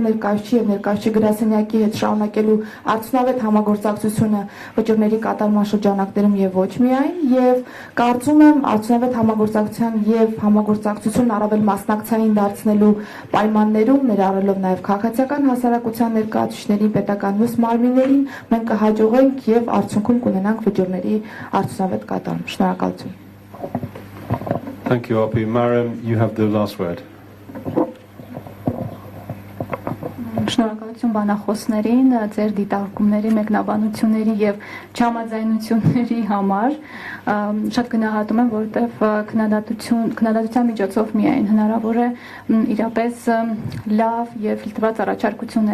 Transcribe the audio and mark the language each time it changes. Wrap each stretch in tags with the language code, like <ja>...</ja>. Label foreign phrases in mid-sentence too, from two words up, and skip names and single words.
<hy>ներկայացուցիչ եւ ներկայացուցիչ գրասենյակի հետ շարունակելու արդյունավետ համագործակցությունը վճիռների կատարման շրջանակներում եւ ոչ միայն, եւ կարծում եմ արդյունավետ համագործակցության եւ համագործակցությունն առավել մասնակցային դարձնելու պայմաններում, ներառելով նաեւ քաղաքացիական հասարակության ներկայացուցիչներին, պետական մյուս մարմիններին, մենք կհաջողենք եւ արդյունքում կունենանք վճիռների արդյունավետ կատարում։ Շնորհակալություն։</hy> <en>Thank you, Api. Mariam, you have the last word.</en> <hy>Շնորհակալություն բանախոսներին, ձեր դիտարկումների, մեկնաբանությունների եւ չհամաձայնությունների համար։ Շատ գնահատում եմ, որովհետեւ քննադատության միջոցով միայն հնարավոր է իրապես լավ եւ ֆիլտրված առաջարկություն</hy>